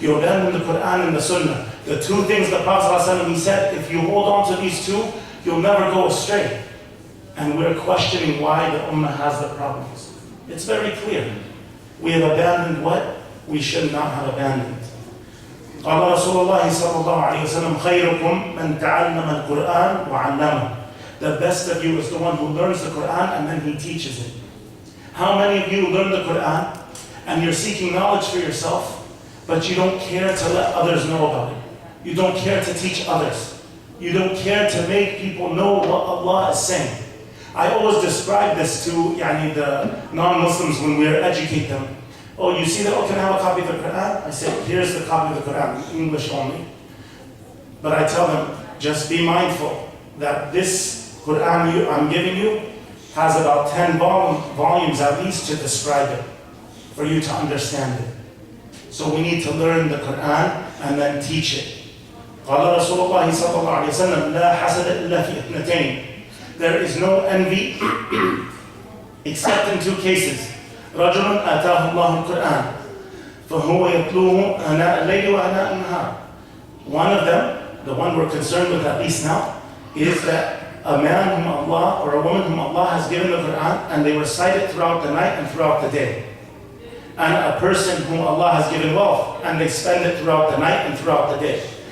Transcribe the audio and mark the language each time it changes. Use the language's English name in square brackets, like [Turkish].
[English] You abandon the Quran and the Sunnah. The two things the Prophet sallallahu alaihi wasallam, he said, if you hold on to these two, you'll never go astray. And we're questioning why the Ummah has the problems. It's very clear. We have abandoned what we should not have abandoned. [Arabic] قال رسول الله صلى الله عليه وسلم خيركم من تعلم القرآن وعلمه. [English] The best of you is the one who learns the Quran and then he teaches it. How many of you learn the Quran and you're seeking knowledge for yourself, but you don't care to let others know about it? You don't care to teach others. You don't care to make people know what Allah is saying. I always describe this to the non-Muslims when we educate them. Oh, you see that? Oh, can I have a copy of the Quran? I say, here's the copy of the Quran, in English only. But I tell them, just be mindful that this Quran I'm giving you has about 10 volumes at least to describe it, for you to understand it. So we need to learn the Quran and then teach it. [Arabic] قال رسول الله صلى الله عليه وسلم لا حسد إلا في اثنتين. [English] There is no envy except in two cases. [Arabic] رجل آتاه الله القرآن فهو يتلوه آناء الليل وآناء النهار. [English] One of them, the one we're concerned with at least now, is that a man whom Allah or a woman whom Allah has given the Quran and they recite it throughout the night and throughout the day. And a person whom Allah has given wealth and they spend it throughout the night and throughout the day.